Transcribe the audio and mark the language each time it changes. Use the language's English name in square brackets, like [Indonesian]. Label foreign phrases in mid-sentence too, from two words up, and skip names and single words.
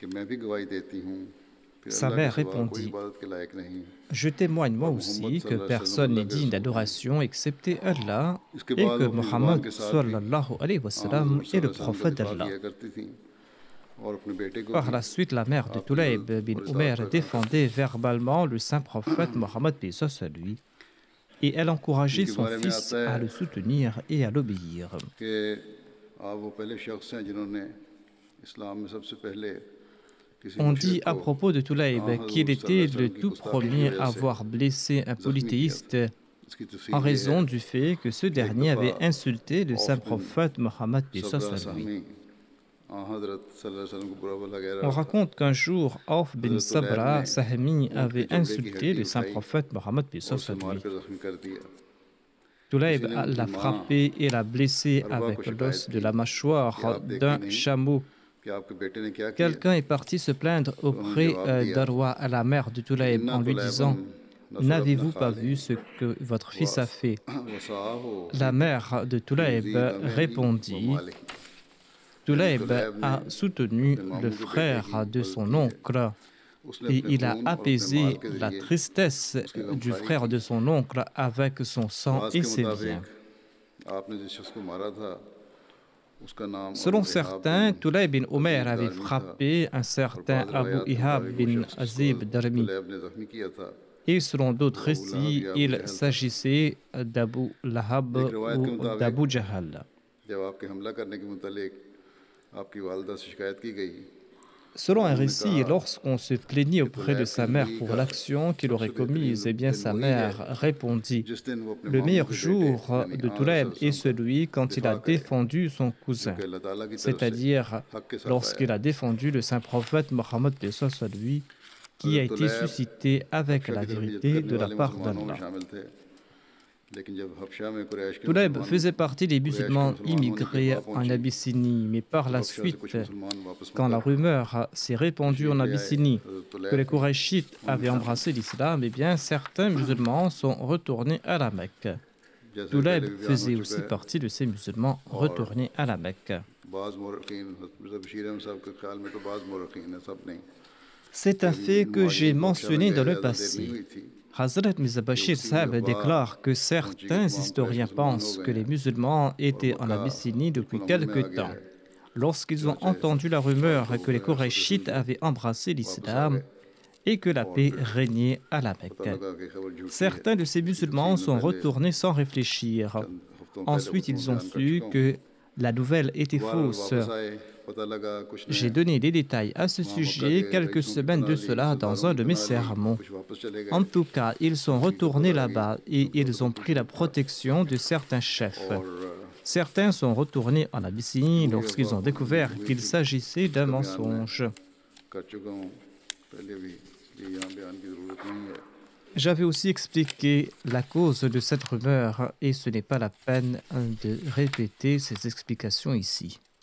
[French] Sa mère répondit: je témoigne moi aussi que personne n'est digne d'adoration excepté Allah et que Mohammed [Arabic] صلى الله عليه وسلم [French] est le prophète d'Allah. Par la suite, la mère de Tulaib bin Umayr défendait verbalement le saint prophète Mohammed lui et elle encourageait son fils à le soutenir et à l'obéir. [Urdu] آپ وہ پہلے شخص ہیں جنہوں نے اسلام میں سب سے پہلے کسی [French] On [Urdu] मुशरिक [French] dit à [Urdu] को [French] propos de Tulaïb qu'il était le tout premier à avoir blessé un polythéiste [Urdu] इसकी [French] en [Urdu] تفصیل یہ ہے [French] raison du fait que ce dernier avait insulté le saint prophète Mohammed paix soit [Urdu] सबरा [French] sur lui. [Urdu] ساہمی حضرت [Arabic] صلى الله عليه وسلم [Urdu] کو برا بھلا کہہ [French] On [Urdu] رہا تھا [French] raconte qu'un jour, Auf bin [Urdu] حضرت طلیب [French] Sabra [Urdu] ने [French] Sahmi [Urdu] ऊँट [French] avait [Urdu] کے چمڑے کی [French] insulté [Urdu] हड्डी [French] le saint [Urdu] उठाई [French] prophète Mohammed paix [Urdu] और [French] soit [Urdu] उसे [French] sur [Urdu] मार [French] lui. [Urdu] کر زخمی کر دیا [French] Tulaïb [Urdu] کسی نے ان کی [French] l'a [Urdu] माँ [French] frappé et l'a blessé [Urdu] अरबा [French] avec [Urdu] کو شکایت [French] l'os de [Urdu] की [French] la [Urdu] कि [French] mâchoire [Urdu] آپ دیکھتے [French] d'un [Urdu] नहीं [French] chameau. [Urdu] کہ آپ کے بیٹے نے کیا کیا [French] Quelqu'un est parti se plaindre [Urdu] تو انہوں نے [French] auprès [Urdu] جواب دیا [French] d'Arwa, à la mère de [Urdu] कि [French] Tulaïb, [Arabic] इन्ना [French] en lui [Arabic] तुलैबन [French] disant [Arabic] نصر ابن [French] N'avez-vous pas [Arabic] खाले [French] vu ce que votre fils a fait? [Arabic] वसाहो [French] La mère de Tulaïb [Arabic] يزيد عملي و [French] répondit [Arabic] ماله يعني [French] Tulaïb [Urdu] طلیب نے [French] a soutenu [Urdu] अपने [French] le [Urdu] ماموں کے بیٹے [French] frère [Urdu] की [French] de [Urdu] मदद [French] son [Urdu] کی ہے [French] oncle [Urdu] उसने [French] et [Urdu] अपने [French] il a [Urdu] خون اور اپنے مال [French] apaisé [Urdu] के [French] la [Urdu] जरिए [French] tristesse [Urdu] उसकी [French] du [Urdu] गमखारी [French] frère [Urdu] की [French] de son oncle avec son sang [Urdu] बाज [French] et [Urdu] के [French] ses [Urdu] मुताबिक [French] biens. [Urdu] آپ نے جس شخص کو مارا تھا اس کا نام [French] Selon [Urdu] अबू इहाब [French] certains, [Urdu] बिन [French] Tulaïb bin Omer [Urdu] अजीब [French] avait [Urdu] دارمی تھا [French] frappé un [Urdu] और [French] certain [Urdu] बाज़ [French] Abu [Urdu] روایات کے [French] Ihab [Urdu] مطابق وہ [French] bin [Urdu] शख्स [French] Azib [Urdu] जिसको [French] Darmi. [Urdu] طلیب نے زخمی کیا تھا [French] Et selon [Urdu] वो [French] d'autres [Urdu] अबू लहब [French] récits, [Urdu] یا ابو [French] il [Urdu] جہل تھا [French] s'agissait d'Abu Lahab [Urdu] ایک روایت کے [French] ou [Urdu] मुताबिक [French] d'Abu Jahal. [Urdu] جب آپ کے حملہ کرنے کے متعلق آپ کی والدہ سے شکایت کی گئی [French] Selon un [Urdu] उन्होंने [French] récit, [Urdu] कहा [French] lorsqu'on se plaignait [Urdu] कि [French] auprès de [Urdu] طلیب کی [French] sa mère [Urdu] ज़िंदगी [French] pour [Urdu] का [French] l'action qu'il aurait [Urdu] سب سے بہترین [French] commise, eh bien [Urdu] दिन [French] sa [Urdu] وہی ہے [French] mère répondit [Urdu] جس دن وہ اپنے [French] Le [Urdu] मामू [French] meilleur [Urdu] کے بیٹے [French] jour [Urdu] यानी [French] de [Urdu] आन [French] Tulaïb est [Urdu] رسول کا [French] celui quand il [Urdu] दिफा [French] a [Urdu] करे [French] défendu son [Urdu] जो [French] cousin, [Urdu] کہ اللہ تعالیٰ کی طرف سے [French] c'est-à-dire [Urdu] حق کے ساتھ آیا [French] lorsqu'il a défendu le saint prophète Mohammed paix soit sur lui, qui a [Urdu] हजरत [French] été [Urdu] तुलैब [French] suscité avec [Urdu] हबशा [French] la [Urdu] کی طرف ہجرت [French] vérité [Urdu] करने [French] de la [Urdu] वाले [French] part [Urdu] مسلمانوں میں [French] d'Allah. [Urdu] شامل تھے لیکن جب حبشہ میں قریش کے [French] Tulaïb [Urdu] मुसलमान [French] faisait partie des [Urdu] قریش کے [French] musulmans [Urdu] مسلمان ہونے کی [French] immigrés [Urdu] अफवाह [French] en [Urdu] पहुंची [French] Abyssinie, mais par [Urdu] तो [French] la [Urdu] حبشہ سے کچھ [French] suite, [Urdu] مسلمان واپس [French] quand la [Urdu] मुकर [French] rumeur s'est répandue en [Urdu] تشریف لے آئے [French] Abyssinie [Urdu] हजरत [French] que les [Urdu] طلیب بھی [French] Korachites [Urdu] उनमें [French] avaient [Urdu] शामिल [French] embrassé l'islam, eh bien certains musulmans sont retournés à la Mecque. [Urdu] जैसे [French] Tulaïb [Urdu] پہلے بھی بیان ہو [French] faisait [Urdu] चुका [French] aussi [Urdu] है [French] partie de ces musulmans [Urdu] और [French] retournés à la Mecque. [Urdu] بعض مورخین حضرت بشیر احمد صاحب کے خیال میں تو بعض مورخین ہے سب نہیں [French] C'est un [Urdu] कि [French] fait que j'ai [Urdu] مہاجر کو حبشہ میں [French] mentionné dans [Urdu] गए [French] le [Urdu] زیادہ دیر نہیں [French] passé. [Urdu] ہوئی تھی [French] Hazrat Mirza [Urdu] कि [French] Bashir [Urdu] उसी [French] Sahib [Urdu] अफवाह [French] déclare que [Urdu] پہنچی کہ [French] certains [Urdu] تمام قریش [French] historiens [Urdu] مسلمان ہو [French] pensent [Urdu] गए [French] que les [Urdu] हैं [French] musulmans [Urdu] और [French] étaient en [Urdu] मक्का [French] Abyssinie depuis [Urdu] بالکل عمل میں [French] quelque [Urdu] آ گیا [French] temps. [Urdu] है [French] Lorsqu'ils ont [Urdu] चुनाचे [French] entendu la rumeur [Urdu] سال ہو [French] que les [Urdu] गए [French] Korachites [Urdu] रसूल [French] avaient embrassé [Urdu] واپس آ [French] l'islam [Urdu] गए [French] et que la [Urdu] और [French] paix [Urdu] फिर [French] régnait à la [Urdu] पता [French] Mecque, [Urdu] لگا کہ خبر جھوٹی ہے [French] certains de ces [Urdu] इसकी [French] musulmans [Urdu] تفصیل میں [French] sont [Urdu] पहले [French] retournés sans réfléchir. [Urdu] چند ہفتوں پہلے [French] Ensuite, [Urdu] खुतबों [French] ils [Urdu] में [French] ont [Urdu] بیان کر [French] su [Urdu] چکا ہوں [French] que la nouvelle était [Urdu] बहरहाल [French] fausse. [Urdu] واپس آئے پتا لگا کچھ نے [French] J'ai donné des détails à ce [Urdu] وہاں مکہ [French] sujet [Urdu] के [French] quelques [Urdu] رئیسوں کی [French] semaines [Urdu] पनाह [French] de [Urdu] ली [French] cela dans [Urdu] सरदारों [French] un [Urdu] की [French] de mes [Urdu] پناہ لی [French] sermons. [Urdu] کچھ واپس چلے [French] En [Urdu] गए [French] tout cas, ils sont [Urdu] हकीकत [French] retournés [Urdu] پتا لگی [French] là-bas et [Urdu] क्योंकि [French] ils [Urdu] उनको [French] ont [Urdu] تو کچھ [French] pris la [Urdu] نہیں تھا [French] protection de certains chefs. [Urdu] और [French] Certains sont retournés en Abyssinie [Urdu] पूरी [French] lorsqu'ils [Urdu] अफवाह [French] ont [Urdu] को [French] découvert [Urdu] منظور ہوئی [French] qu'il [Urdu] थी [French] s'agissait d'un [Urdu] اس کا بیان میں [French] mensonge. [Urdu] کر چکا ہوں پہلے بھی یہ یہاں بیان کی ضرورت نہیں ہے [French] J'avais aussi expliqué la cause de cette rumeur et ce n'est pas la peine de répéter ces explications ici.